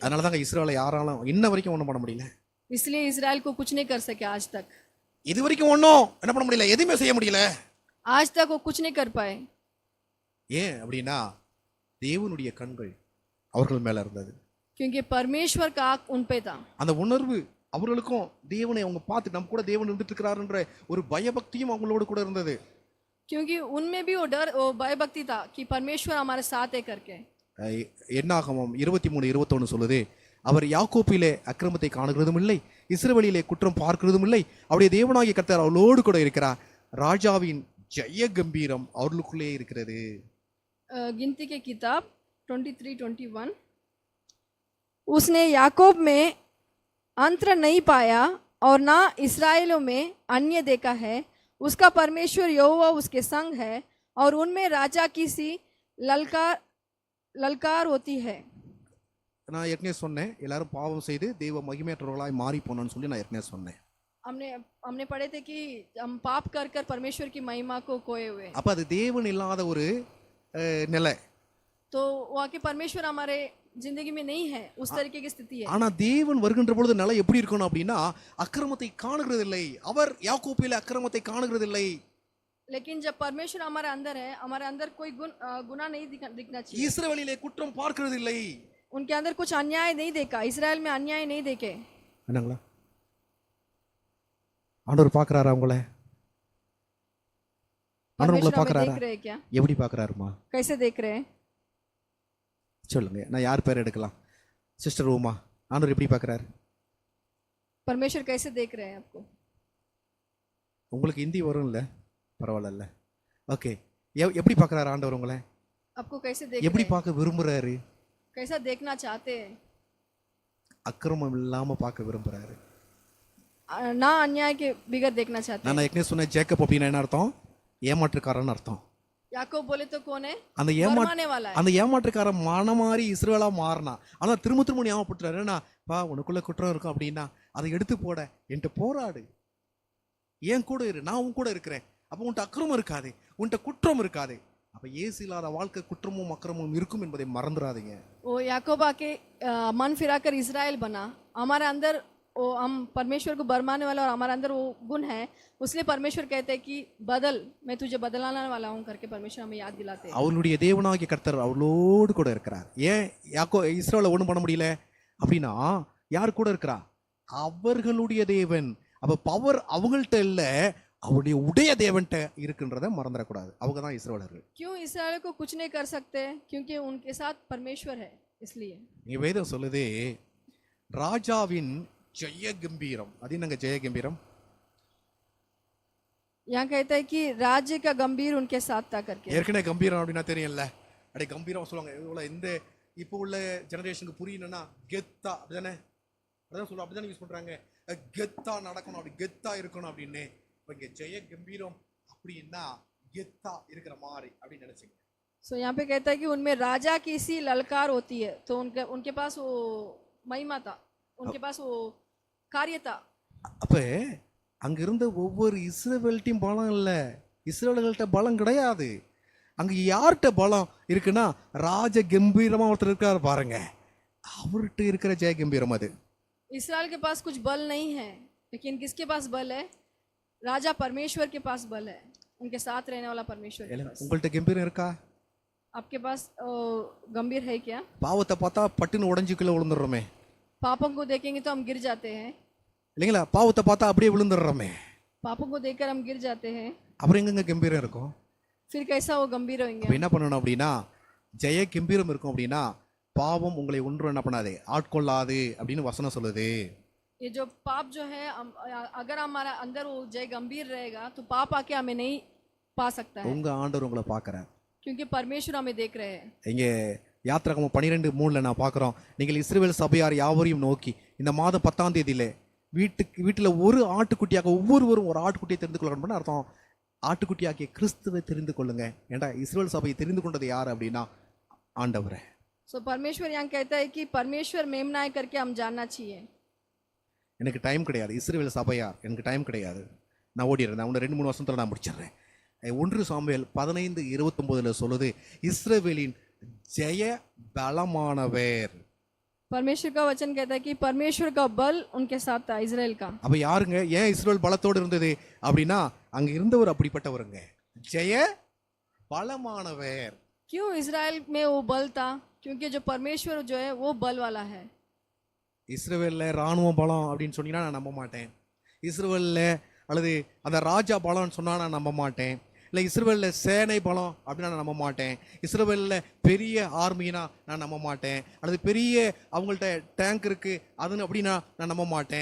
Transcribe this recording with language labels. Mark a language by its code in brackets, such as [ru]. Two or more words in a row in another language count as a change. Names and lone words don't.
[ta] அதனால தான் இஸ்ரவேலை யாராலும் இன்ன வரைக்கும் ஒண்ணும் பண்ண முடியல. [hi] इसलिए इजराइल को कुछ नहीं कर सके आज तक. [ta] இது வரைக்கும் ஒண்ணும் என்ன பண்ண முடியல, எதுவுமே செய்ய முடியல. [hi] आज तक वो कुछ नहीं कर पाए. [ta] ஏன் அப்படின்னா தேவனுடைய கண்கள் அவர்கள் மேல இருந்தது. [hi] क्योंकि परमेश्वर का आंख उन पे था. [ta] அந்த உணர்வு அவர்களுக்கும் தேவனை அவங்க பார்த்து நம்ம கூட தேவன் இருந்துட்டு இருக்கிறாருன்ற ஒரு பயபக்தியும் அவங்களோட கூட இருந்தது. [hi] क्योंकि उनमें भी वो डर, वो भयभक्ति था कि परमेश्वर हमारे साथ है करके. [ta] என்னாகமம் 23:21 சொல்லுது, அவர் யாக்கோப்பிலே அக்கிரமத்தை காணுகிறதும் இல்லை, இஸ்ரவேலிலே குற்றம் பார்க்கிறதும் இல்லை, அவருடைய தேவனாகிய கர்த்தர் அவளோடு கூட இருக்கிறார், ராஜாவின் ஜெய கம்பீரம் அவர்களுக்குள்ளே இருக்கிறது. [hi] गिनती के किताब 23:21 उसने याकूब में अंतर नहीं पाया और ना इस्राएलों में अन्य देखा है. उसका परमेश्वर यहोवा उसके संग है और उनमें राजा की सी ललकार होती है. [ta] நான் ஏற்கனவே சொன்னேன், எல்லாரும் பாவம் செய்து தெய்வ மகிமையற்றவர்களாய் மாறி போனோம்னு சொல்லி நான் ஏற்கனவே சொன்னேன். [hi] हमने पढ़े थे कि हम पाप कर कर परमेश्वर की महिमा को खोए हुए. [ta] அப்ப அது தேவன் இல்லாத ஒரு நிலை. [hi] तो वहाँ के परमेश्वर हमारे जिंदगी में नहीं है, उस तरीके की स्थिति है. [ta] ஆனா தேவன் வருகின்ற பொழுது நிலை எப்படி இருக்கணும் அப்படின்னா அக்கிரமத்தை காணுகிறதில்லை. அவர் யாக்கோப்பிலே அக்கிரமத்தை காணுகிறதில்லை. [hi] लेकिन जब परमेश्वर हमारे अंदर है, हमारे अंदर कोई गुनाह नहीं दिखना चाहिए. [ta] இஸ்ரவேலிலே குற்றம் பார்க்கிறதில்லை. [hi] उनके अंदर कुछ अन्याय नहीं देखा, इस्राएल में अन्याय नहीं देखे. [ta] என்னங்களா ஆண்டவர் பார்க்கறாரா உங்களை? ஆண்டவர் உங்களை பார்க்கறாரா? [hi] देख रहे हैं क्या? [ta] எப்படி பார்க்கறாருமா? [hi] कैसे देख रहे हैं? [ta] சொல்லுங்க. நான் யார் பேர் எடுக்கலாம்? சிஸ்டர் உமா, ஆண்டவர் எப்படி பார்க்கறாரு? [hi] परमेश्वर कैसे देख रहे हैं आपको? [ta] உங்களுக்கு ஹிந்தி வரும்ல, பரவாயில்ல. ஓகே, எப்படி பார்க்கறாரு ஆண்டவர் உங்களை? [hi] आपको कैसे देख [ta] எப்படி [hi] रहे हैं? [ta] பார்க்க விரும்புறாரு? [hi] कैसा देखना चाहते हैं? [ta] அக்கிரமம் இல்லாம பார்க்க விரும்புறாரு. [hi] ना अन्याय के बिगर देखना चाहते हैं. [ta] நான் ஏற்கனவே சொன்னேன், ஜேக்கப் அப்படின்னா என்ன அர்த்தம்? ஏமாற்றுக்காரன் அர்த்தம். [hi] याकूब बोले तो कौन है? [ta] அந்த [hi] बरमाने वाला है. [ta] அந்த ஏமாற்றுக்காரன் மாறி இஸ்ரவேலா மாறினா, ஆனா திரும்ப ஞாபகப்படுத்துறாரு, ஏன்னா பா உனக்குள்ள குற்றம் இருக்கும் அப்படின்னா அதை எடுத்து போட என்கிட்ட போராடு, ஏன் கூட இரு, நான் உன் கூட இருக்கிறேன். அப்போ உன்கிட்ட அக்கிரமம் இருக்காது, உன்கிட்ட குற்றம் இருக்காது. அப்ப இயேசு இல்லாத வாழ்க்கை குற்றமும் அக்கிரமும் இருக்கும் என்பதை மறந்துடாதீங்க. [hi] वो याकूब आके मन फिराकर इजराइल बना. हमारे अंदर वो हम परमेश्वर को बरमाने वाला और हमारे अंदर वो गुण है, उसलिए परमेश्वर कहते हैं कि बदल, मैं तुझे बदलाने वाला हूँ करके परमेश्वर हमें याद दिलाते हैं. [ta] அவளுடைய தேவனாகிய கர்த்தர் அவளோடு கூட இருக்கிறார். ஏன் இஸ்ரவேலை ஒண்ணும் பண்ண முடியல அப்படின்னா யார் கூட இருக்கிறா? அவர்களுடைய தேவன். அப்ப பவர் அவங்கள்ட்ட இல்ல, அவருடைய உடைய தேவன்ட்ட இருக்குன்றத மறந்துடக்கூடாது. அவங்க தான் இஸ்ரவேலர்கள். [hi] क्यों इस्राएल को कुछ नहीं कर सकते? क्योंकि उनके साथ परमेश्वर है, इसलिए. [ta] இங்க வேதம் சொல்லுது ராஜாவின் ஜெய கம்பீரம். அது என்னங்க ஜெய கம்பீரம்? [hi] यहाँ कहता है कि राज्य का गंभीर उनके साथ था करके. [ta] ஏற்கனவே கம்பீரம் அப்படின்னா தெரியல, அப்படியே கம்பீரம் சொல்லுவாங்க. இவ்வளோ இந்த இப்போ உள்ள ஜெனரேஷனுக்கு புரியணும்னா கெத்தா அப்படிதானே? அதான் சொல்ல அப்படிதான் யூஸ் பண்றாங்க. கெத்தா நடக்கணும், அப்படி கெத்தா இருக்கணும் அப்படின்னு. இப்ப இங்க ஜெய கம்பீரம் அப்படின்னா கெத்தா இருக்கிற மாதிரி அப்படின்னு நினைச்சீங்க. [hi] सो यहाँ पे कहता है कि उनमें राजा की सी ललकार होती है, तो उनके उनके पास वो महिमा था, उनके पास वो कार्य था. [ta] அப்ப அங்க இருந்த ஒவ்வொரு இஸ்ரவேல்ட்டையும் பலம் இல்ல, இஸ்ரவேல்கள்ட்ட பலம் கிடையாது. அங்க யார்கிட்ட பலம் இருக்குன்னா ராஜ கம்பீரமா ஒருத்தர் இருக்காரு பாருங்க, அவர்கிட்ட இருக்கிற ஜெய கம்பீரம் அது. [hi] इसराइल के पास कुछ बल नहीं है, लेकिन किसके पास बल है? राजा परमेश्वर के पास बल है, उनके साथ रहने वाला परमेश्वर के पास. [ta] உங்கள்ட்ட கம்பீரம் இருக்கா? [hi] आपके पास गंभीर है क्या? [ta] பாவத்தை பார்த்தா பட்டுன்னு உடஞ்சிக்குள்ள விழுந்துடுறோமே [hi] पापों को देखेंगे तो हम गिर जाते हैं, [ta] இல்லைங்களா? பாவத்தை பார்த்தா அப்படியே விழுந்துடுறோமே, [hi] पापों को देखकर हम गिर जाते हैं. [ta] அப்புறம் எங்கெங்க கம்பீரம் இருக்கும்? [hi] फिर कैसा वो गंभीर होंगे? [ta] அப்ப என்ன பண்ணணும் அப்படின்னா, ஜெய கம்பீரம் இருக்கும் அப்படின்னா பாவம் உங்களை ஒன்றும் என்ன பண்ணாது, ஆட்கொள்ளாது அப்படின்னு வசனம் சொல்லுது. [hi] ये जो पाप जो है अगर हमारा अंदर वो जय गंभीर रहेगा तो पाप आके हमें नहीं पा सकता है, [ta] உங்க ஆண்டவர் உங்களை பார்க்கறார். [hi] क्योंकि परमेश्वर हमें देख रहे हैं. [ta] இங்க யாத்திராகமம் 12:3 நான் பார்க்குறோம், நீங்கள் இஸ்ரவேல் சபையார் யாவரையும் நோக்கி இந்த மாதம் 10ஆம் தேதியில வீட்டில் ஒரு ஆட்டுக்குட்டியாக ஒவ்வொருவரும் ஒரு ஆட்டுக்குட்டியை தெரிந்து கொள்ளணும்னு அர்த்தம். ஆட்டுக்குட்டியாகிய கிறிஸ்துவை தெரிந்து கொள்ளுங்க. ஏண்டா இஸ்ரவேல் சபையை தெரிந்து கொண்டது யார் அப்படின்னா ஆண்டவரே. [hi] सो परमेश्वर यहाँ कहता है कि परमेश्वर मेमनाय करके हम जानना चाहिए. [ta] எனக்கு டைம் கிடையாது, இஸ்ரவேல் சபையார் எனக்கு டைம் கிடையாது, நான் ஓடிடுறேன், நான் 2-3 வருஷத்துல நான் முடிச்சிடுறேன். 1 சாமுவேல் 15:29 சொல்லுது, இஸ்ரவேலின் ஜெய பலமானவர். [hi] परमेश्वर का वचन कहता है कि परमेश्वर का बल उनके साथ था, इजराइल का. [ta] அப்ப யாருங்க ஏன் இஸ்ரவேல் பலத்தோடு இருந்தது அப்படின்னா அங்க இருந்தவர் அப்படிப்பட்டவருங்க, ஜெய பலமானவர். [hi] क्यों इजराइल में वो बल था? क्योंकि जो परमेश्वर जो है वो बल वाला है. [ta] இஸ்ரவேல்ல ராணுவ பலம் அப்படின்னு சொன்னீங்கன்னா நான் நம்ப மாட்டேன். இஸ்ரவேல்ல அல்லது அந்த ராஜா பலம்னு சொன்னா நான் நம்ப மாட்டேன். இல்லை இஸ்ரவேல்ல சேனை பலம் அப்படின்னா நான் நம்ப மாட்டேன். இஸ்ரவேல்ல பெரிய ஆர்மினா நான் நம்ப மாட்டேன். அல்லது பெரிய அவங்கள்ட்ட டேங்க் இருக்கு அதுன்னு அப்படின்னா நான் நம்ப மாட்டேன்.